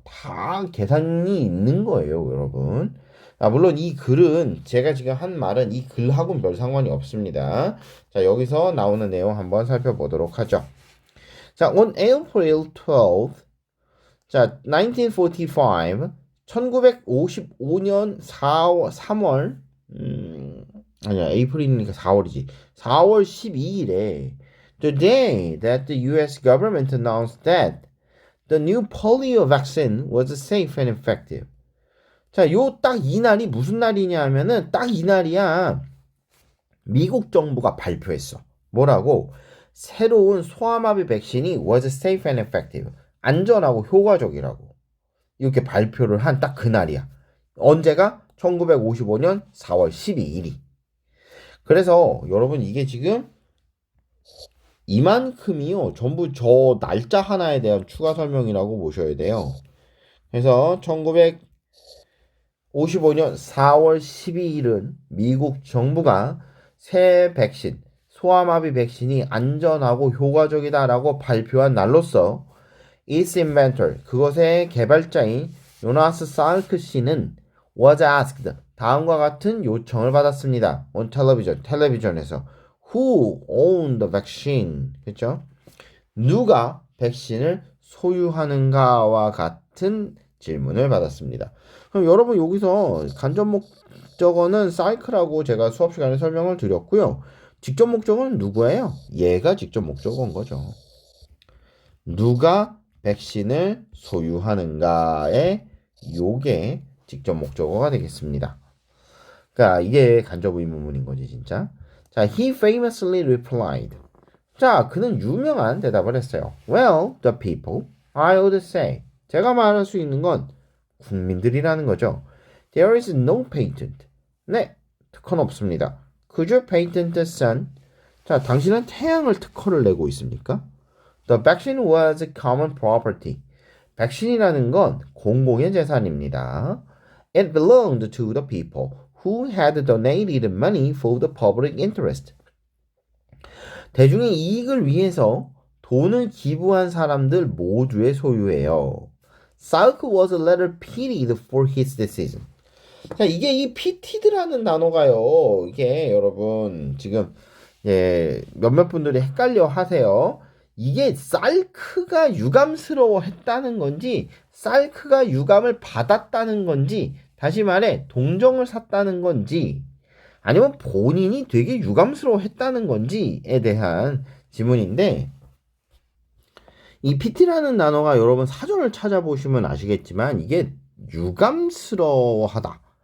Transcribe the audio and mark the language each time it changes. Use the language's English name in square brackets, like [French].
[Korean] 다 계산이 있는 거예요, 여러분. 물론 이 글은 제가 지금 한 말은 이 글하고는 별 상관이 없습니다. 자, 여기서 나오는 내용 한번 살펴보도록 하죠. 자, [English] on April 12th, [Korean] 자, 1945, 1955년 3월, 아니야, 에이프릴이니까 4월이지. 4월 12일에 [English] the day that the US government announced that the new polio vaccine was safe and effective. [Korean] 자, 요 딱 이 날이 무슨 날이냐 하면은 딱 이 날이야. 미국 정부가 발표했어. 뭐라고? 새로운 소아마비 백신이 [English] was safe and effective. [Korean] 안전하고 효과적이라고. 이렇게 발표를 한 딱 그 날이야. 언제가? 1955년 4월 12일이. 그래서 여러분 이게 지금 이만큼이요. 전부 저 날짜 하나에 대한 추가 설명이라고 보셔야 돼요. 그래서 1955년 4월 12일은 미국 정부가 새 백신, 소아마비 백신이 안전하고 효과적이다라고 발표한 날로서 [English] its inventor, [Korean] 그것의 개발자인 요나스 살크 씨는 [English] was asked, [Korean] 다음과 같은 요청을 받았습니다. [English] on television, [Korean] 텔레비전에서 [English] who owned the vaccine, [Korean] 그렇죠? 누가 백신을 소유하는가와 같은 질문을 받았습니다. 그럼 여러분 여기서 간접 목적어는 사이클하고 제가 수업 시간에 설명을 드렸고요. 직접 목적어는 누구예요? 얘가 직접 목적어인 거죠. 누가 백신을 소유하는가에 요게 직접 목적어가 되겠습니다. 그러니까 이게 간접 의문문인 거지 진짜. [English] 자, he famously replied. [Korean] 자, 그는 유명한 대답을 했어요. [English] Well, the people, I would say. [Korean] 제가 말할 수 있는 건 국민들이라는 거죠. [English] There is no patent. [Korean] 네, 특허는 없습니다. [English] Could you patent the sun? [Korean] 자, 당신은 태양을 특허를 내고 있습니까? [English] The vaccine was common property. [Korean] 백신이라는 건 공공의 재산입니다. [English] It belonged to the people who had donated money for the public interest. [Korean] 대중의 이익을 위해서 돈을 기부한 사람들 모두의 소유예요. [English] Salk was a little pitied for his decision. [Korean] 자, 이게 이 pitied라는 단어가요. 이게 여러분 지금 몇몇 분들이 헷갈려 하세요. 이게 살크가 유감스러워 했다는 건지 살크가 유감을 받았다는 건지 다시 말해 동정을 샀다는 건지 아니면 본인이 되게 유감스러워 했다는 건지에 대한 질문인데 이 PT라는 단어가 여러분 사전을 찾아보시면 아시겠지만 이게 유감스러워하다.